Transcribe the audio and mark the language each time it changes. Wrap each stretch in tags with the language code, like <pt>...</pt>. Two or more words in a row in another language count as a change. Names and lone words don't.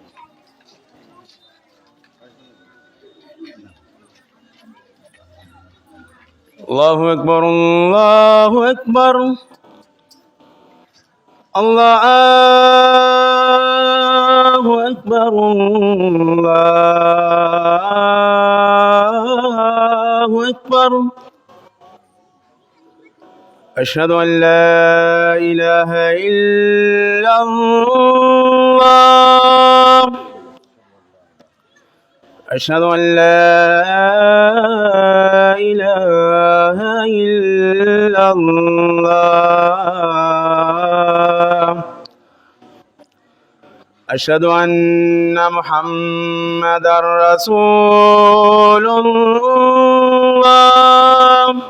<ar>الله أكبر، الله أكبر، الله أكبر، الله أكبر. أشهد أن لا إله إلا الله, أشهد أن لا إله إلا الله، أشهد أن محمدا رسول الله،</ar>